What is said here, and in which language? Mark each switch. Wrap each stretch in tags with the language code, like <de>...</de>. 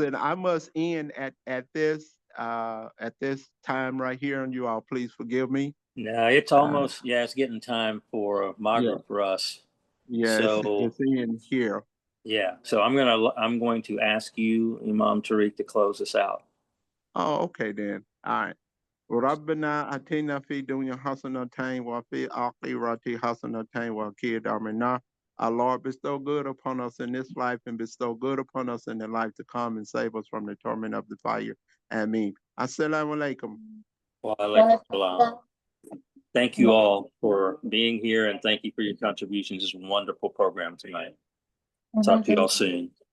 <en>And I must end at this time right here, and you all please forgive me. No, it's almost, it's getting time for Maghrib for us. Yeah, so it's in here. Yeah, so I'm going to ask you, Imam Tariq, to close us out. Oh, okay then. All right.</en> <ar>ربنا آتنا في الدنيا حسنة وفي الآخرة حسنة وقنا عذاب النار.</ar> <en>Our Lord, bestow good upon us in this life, and bestow good upon us in the life to come, and save us from the torment of the fire. Ameen. Assalamu alaikum. Wa alaikum salam. Thank you all for being here, and thank you for your contributions. It's a wonderful program tonight. Talk to you all soon.</en>